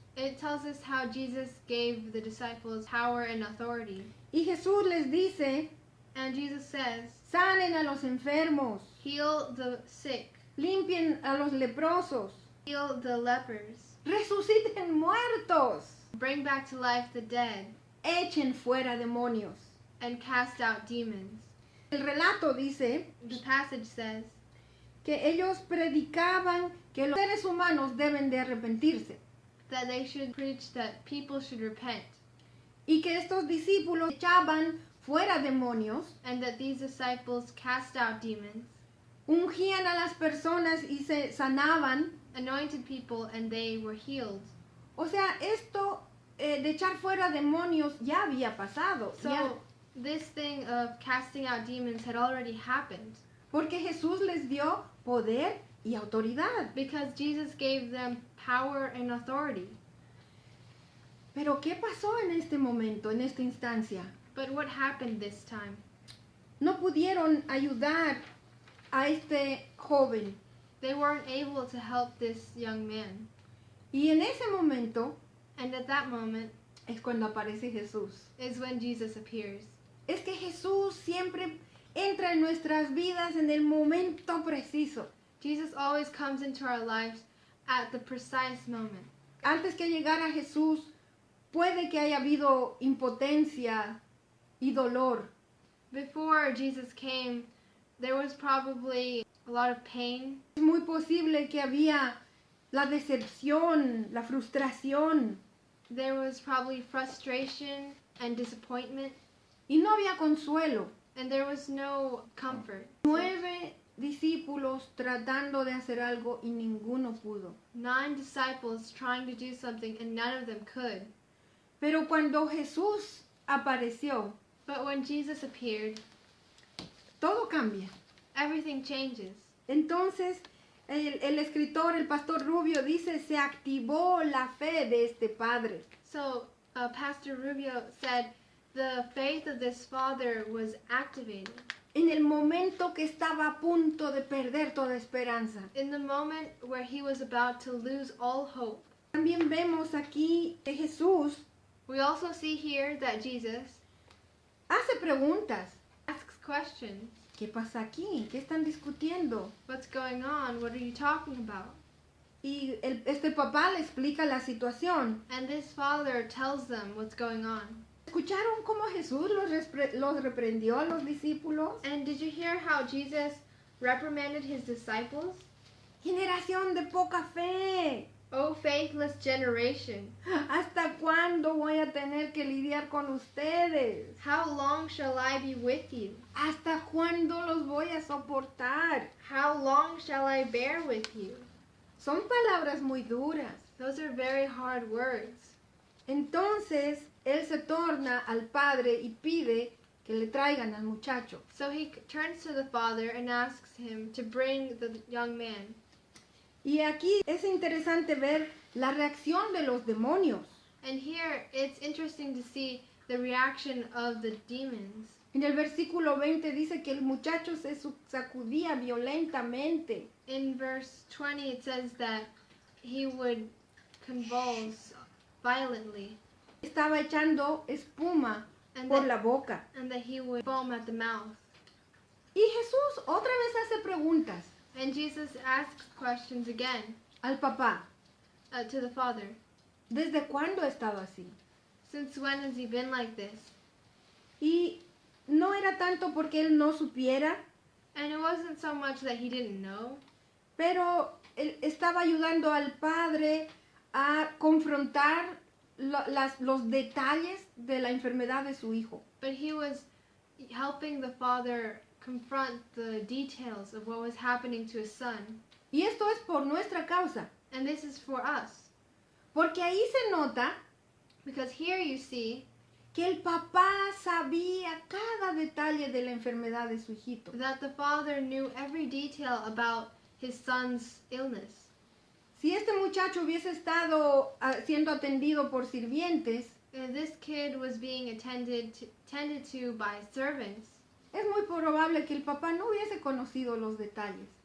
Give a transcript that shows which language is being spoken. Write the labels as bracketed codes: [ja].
[en] it tells us how Jesus gave the disciples power and authority. [es] Y Jesús les dice, [en] And Jesus says, [es] sanen a los enfermos, [en] heal the sick, [es] limpien a los leprosos, [en] heal the lepers, [es] resuciten muertos, [en] bring back to life the dead, [es] echen fuera demonios. [en] and cast out demons. [es] El relato dice [en] The passage says [es] que ellos predicaban que los seres humanos deben de arrepentirse [en] that they should preach that people should repent, [es] y que estos discípulos echaban fuera demonios, [en] and that these disciples cast out demons, [es] ungían a las personas y se sanaban. [en] anointed people, and they were healed. [es] O sea, esto de echar fuera demonios ya había pasado, [en] So [es] ya, [en] this thing of casting out demons had already happened [es] porque Jesús les dio poder y autoridad. [en] because Jesus gave them power and authority. [es] Pero ¿qué pasó en este momento, en esta instancia? [en] But what happened this time? [es] No pudieron ayudar a este joven. [en] They weren't able to help this young man. [es] Y en ese momento [en] And at that moment [es] es cuando aparece Jesús. [en] is when Jesus appears. [es] Es que Jesús siempre entra en nuestras vidas en el momento preciso. [en] Jesus always comes into our lives at the precise moment. [es] Antes que llegara Jesús, puede que haya habido impotencia y dolor. [en] Before Jesus came, there was probably a lot of pain. [es] Es muy posible que había la decepción, la frustración, [en] There was probably frustration and disappointment, [es] y no había consuelo. [en] and there was no comfort. [es] 9 discípulos tratando de hacer algo y ninguno pudo. [en] 9 disciples trying to do something, and none of them could. [es] Pero cuando Jesús apareció, [en] But when Jesus appeared, [es] todo cambia. [en] everything changes. [es] Entonces, el escritor, el pastor Rubio, dice, se activó la fe de este padre. [en] So, Pastor Rubio said the faith of this father was activated [es] En el momento que estaba a punto de perder toda esperanza. [en] in the moment where he was about to lose all hope. [es] También vemos aquí que Jesús [en] We also see here that Jesus [es] hace preguntas. [en] asks questions. [es] ¿Qué pasa aquí? ¿Qué están discutiendo? [en] What's going on? What are you talking about? [es] Y este papá le explica la situación. [en] And this father tells them what's going on. [es] ¿Escucharon cómo Jesús los reprendió a los discípulos? [en] And did you hear how Jesus reprimanded his disciples? [es] Generación de poca fe. [en] O faithless generation, [es] ¿Hasta cuándo voy a tener que lidiar con ustedes? [en] how long shall I be with you? [es] ¿Hasta cuándo los voy a soportar? [en] How long shall I bear with you? [es] Son palabras muy duras. [en] Those are very hard words. [es] Entonces, él se torna al padre y pide que le traigan al muchacho. [en] So he turns to the father and asks him to bring the young man. [es] Y aquí es interesante ver la reacción de los demonios. [en] And here it's interesting to see the reaction of the demons. [es] En el versículo 20 dice que el muchacho se sacudía violentamente. [en] In verse 20 it says that he would convulse violently [es] Estaba echando espuma [en] and [es] por [en] that, [es] la boca. [en] and that he would foam at the mouth. [es] Y Jesús otra vez hace preguntas [en] And Jesus asks questions again [es] al papá. [en] to the father. [es] ¿Desde cuándo ha estado así? [en] Since when has he been like this? [es] Y no era tanto porque él no supiera, [en] And it wasn't so much that he didn't know, [es] pero él estaba ayudando al padre a confrontar los detalles de la enfermedad de su hijo. [en] but he was helping the father confront the details of what was happening to his son. [es] Y esto es por nuestra causa, [en] And this is for us. [es] porque ahí se nota [en] Because here you see [es] que el papá sabía cada detalle de la enfermedad de su hijito. [en] that the father knew every detail about his son's illness. [es] Si este muchacho hubiese estado siendo atendido por sirvientes, [en] This kid was being tended to by servants. [es] es muy probable que el papá no hubiese conocido los detalles.